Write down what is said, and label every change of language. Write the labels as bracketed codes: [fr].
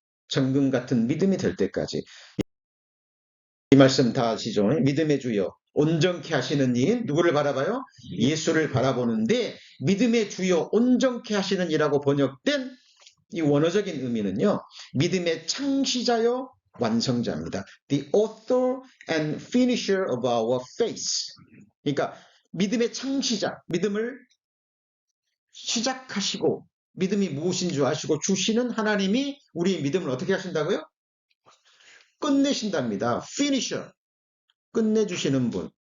[ko] 정금 같은 믿음이 될 때까지. 이 말씀 다 아시죠? 믿음의 주여 온전케 하시는 이 누구를 바라봐요? 예수를 바라보는데 믿음의 주여 온전케 하시는 이라고 번역된 이 원어적인 의미는요. 믿음의 창시자요 완성자입니다. [en] The author and finisher of our faith. [ko] 그러니까 믿음의 창시자, 믿음을 시작하시고 믿음이 무엇인 줄 아시고 주시는 하나님이 우리의 믿음을 어떻게 하신다고요? 끝내신답니다. finisher. 끝내주시는 분.